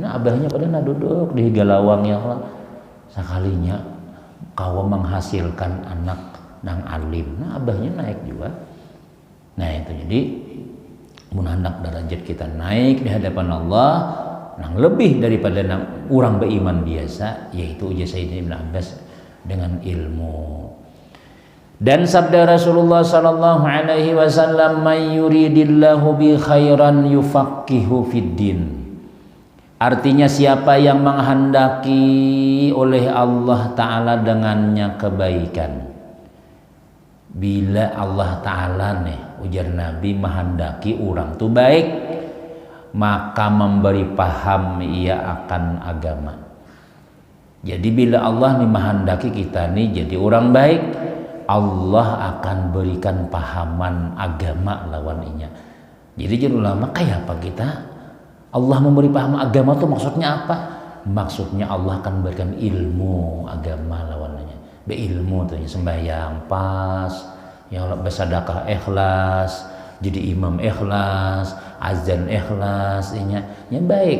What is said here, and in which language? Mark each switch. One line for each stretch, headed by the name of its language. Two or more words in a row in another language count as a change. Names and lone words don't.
Banjar: Nah abahnya pada duduk di galawang ya Allah. Sekalinya kau menghasilkan anak nang alim. Nah abahnya naik juga.
Indonesian: Nah itu jadi mun hendak derajat kita naik di hadapan Allah nang lebih daripada nang orang beriman biasa, yaitu ujar Sayyidina Ibn Abbas dengan ilmu. Dan sabda Rasulullah
Arabic: صلى الله عليه وسلم, "من يرد الله به خيرا يفقهه في الدين."
Indonesian: Artinya siapa yang menghendaki oleh Allah Ta'ala dengannya kebaikan. Bila Allah Ta'ala nih ujar Nabi menghendaki orang itu baik, maka memberi paham ia akan agama. Jadi bila Allah nih menghendaki kita nih jadi orang baik, Allah akan berikan pahaman agama lawan inya. Jadi jadi ulama kayak apa kita? Allah memberi paham agama itu maksudnya apa? Maksudnya Allah akan berikan ilmu agama lawannya. Beilmu tuh sembahyang pas, yang bersedekah ikhlas, jadi imam ikhlas, azan ikhlas, inya baik.